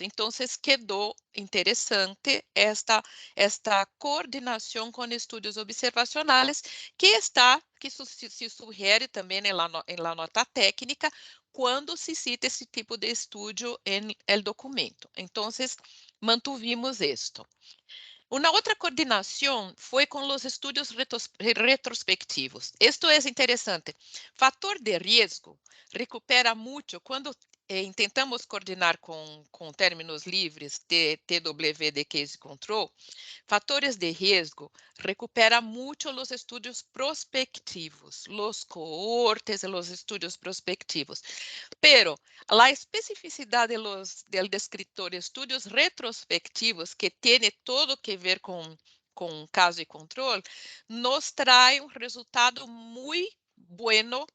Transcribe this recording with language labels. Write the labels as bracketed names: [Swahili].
[Spanish] Entonces, quedó interesante esta coordinación con estudios observacionales que se sugiere también en la nota técnica [Portuguese] quando se cita esse tipo [Spanish] de estudio en el documento. Entonces, mantuvimos esto. [Portuguese] Uma outra coordenação foi com os estudos retrospectivos. Isto é interessante. Fator de risco recupera muito quando tentamos coordenar com términos livres de TW de case control. Fatores de risco recupera muito os estudos prospectivos, os cohortes e os estudos prospectivos. [Spanish] Pero la especificidad del descriptor estudios retrospectivos, que tiene todo que ver con caso y control, nos trae un resultado muy bueno.